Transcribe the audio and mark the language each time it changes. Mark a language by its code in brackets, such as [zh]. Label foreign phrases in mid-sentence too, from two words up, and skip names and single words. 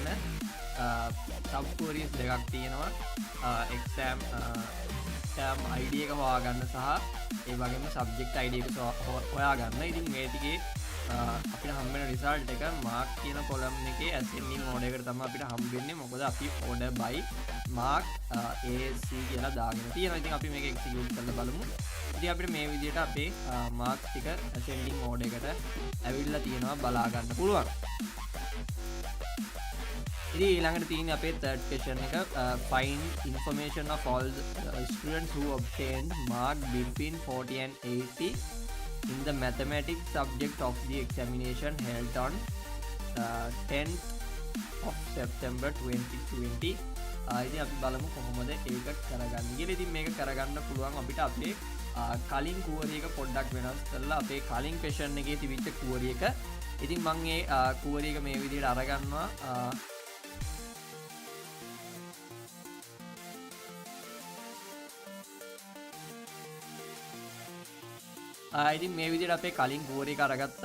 [en] sub queries [si] දෙකක් තියෙනවා. [en] exam term id [si] එක හොයාගන්න සහ ඒ වගේම [en] subject id [si] එක හොයාගන්න. ඉතින් මේ ටිකේ අපිට හම්බෙන result එක mark කියන column එකේ [en] ascending order [si] එකට තමයි අපිට හම්බෙන්නේ. මොකද අපි [en] order by mark ASC [si] කියලා දාගෙන තියෙනවා. ඉතින් අපි මේක execute කරලා බලමු. ඉතින් අපිට මේ විදිහට අපේ marks ටික [en] ascending order [si] එකට ඇවිල්ලා තියෙනවා බලා ගන්න පුළුවන්. ඉතින් ඊළඟට තියෙන්නේ අපේ [en] third question [si] එක [en] find information of all the students who obtained mark between 40 and 80 in the mathematics subject of the examination held on 10th of September 2020. [si] ඉතින් අපි බලමු කොහොමද ඒක කරගන්නේ කියලා. ඉතින් මේක කරගන්න පුළුවන් අපිට අපේ කලින් query එක පොඩ්ඩක් වෙනස් කරලා අපේ කලින් question එකේ තිබිච්ච query එක. ඉතින් මම මේ query එක මේ විදිහට අරගන්නවා. ඉතින් මේ විදිහට අපේ කලින් query එක අරගත්තා.